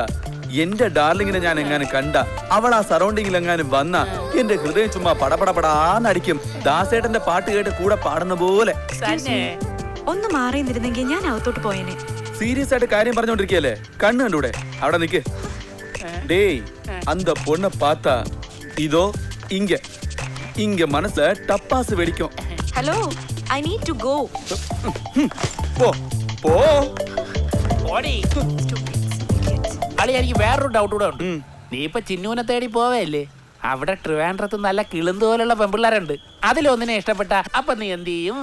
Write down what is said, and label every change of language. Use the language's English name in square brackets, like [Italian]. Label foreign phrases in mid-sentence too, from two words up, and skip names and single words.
[Malayalam] എന്റെ ഡാർലിങ്ങിനെ ഞാൻ എങ്ങാനും കണ്ട, അവൾ ആ സറൗണ്ടിങ്ങിൽ എങ്ങാനും വന്ന എന്റെ ഹൃദയം ചുമ്മാ പടപടപടാന്നടിക്കും. ദാസേട്ടന്റെ പാട്ട് കേട്ട് കൂടെ പാടുന്ന പോലെ. ഒന്ന് മാറി നിന്നിരുന്നെങ്കിൽ ഞാൻ അകത്തോട്ട് പോയേനെ. സീരിയസ് ആയിട്ട് കാര്യം പറഞ്ഞോണ്ടിരിക്കല്ലേ? കണ്ണു കണ്ടൂടെ? അവിടെ നിക്ക്. [Tamil] டேய், அந்த பொண்ணை பார்த்தா இதோ இங்க இங்க மனசுல டப்பாசு வெடிக்கும். [English] Hello, I need to go. [Malayalam] പോ പോ. ഓടി. അളി, എനിക്ക് വേറൊരു ഡൗട്ട് കൂടെ ഉണ്ട്. നീ ഇപ്പൊ ചിന്നൂനെ തേടി പോവേല്ലേ? അവിടെ ട്രിവാൻഡ്രത്ത് നല്ല കിളുന്ത് പോലുള്ള പെമ്പിള്ളാരുണ്ട്. അതിലൊന്നിനെ ഇഷ്ടപ്പെട്ട അപ്പൊ നീ എന്ത് ചെയ്യും?